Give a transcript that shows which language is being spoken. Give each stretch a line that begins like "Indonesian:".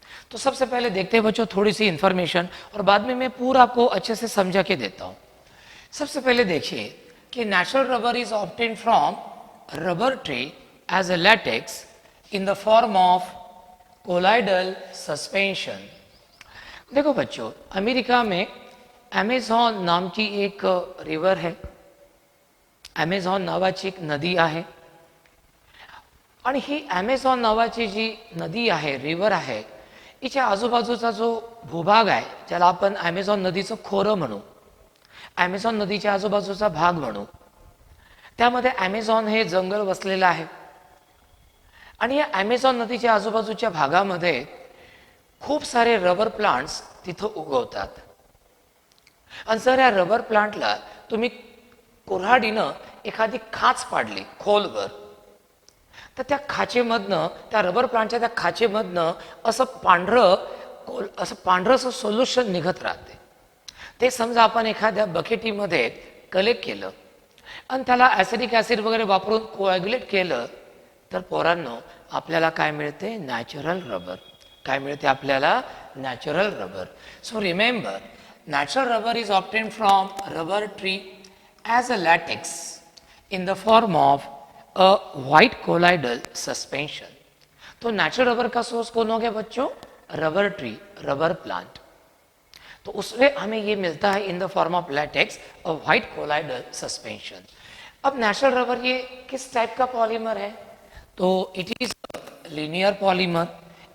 Hindi: तो सबसे पहले देखते हैं बच्चों थोड़ी सी इंफॉर्मेशन और बाद में मैं पूरा आपको अच्छे से समझा के देता हूँ। सबसे पहले देखिए कि
English: Natural rubber is obtained from rubber tree as a latex in the form of colloidal suspension.
Hindi: देखो बच्चों, अमेरिका में अमेझॉन नाम की एक रिवर है,
Marathi: अमेझॉन नावाची एक नदी आहे आणि ही अमेझॉन नावाची जी नदी आहे, रिवर आहे, हिच्या आजूबाजूचा जो भूभाग आहे ज्याला आपण अमेझॉन नदीचं खोरं म्हणू, अमेझॉन नदीच्या आजूबाजूचा भाग म्हणू, त्यामध्ये अमेझॉन हे जंगल वसलेलं आहे आणि या अमेझॉन नदीच्या आजूबाजूच्या भागामध्ये खूप सारे रबर प्लांट्स तिथं उगवतात। आणि जर या रबर प्लांटला तुम्ही कुऱ्हाडीनं एखादी खाच पाडली खोलवर तर त्या खाचेमधनं, त्या रबर प्लांटच्या त्या खाचेमधनं असं पांढरं सोल्युशन निघत राहते। ते समजा आपण एखाद्या बकेटीमध्ये कलेक्ट केलं आणि त्याला ॲसिडिक ॲसिड वगैरे वापरून कोॲग्युलेट केलं तर पोरांनो आपल्याला काय मिळते? Natural rubber. काय मिळते आपल्याला? Natural rubber.
English: So remember, natural rubber is obtained from rubber tree as a latex in the form of a white colloidal suspension।
Hindi: तो नेचुरल रबर का सोर्स कौन हो गया बच्चों? Rubber tree, rubber plant. तो उसमें हमें ये मिलता है
English: In the form of latex, a white colloidal suspension.
Hindi: अब नेचुरल रबर ये किस टाइप का पॉलीमर है? तो
English: It is linear polymer.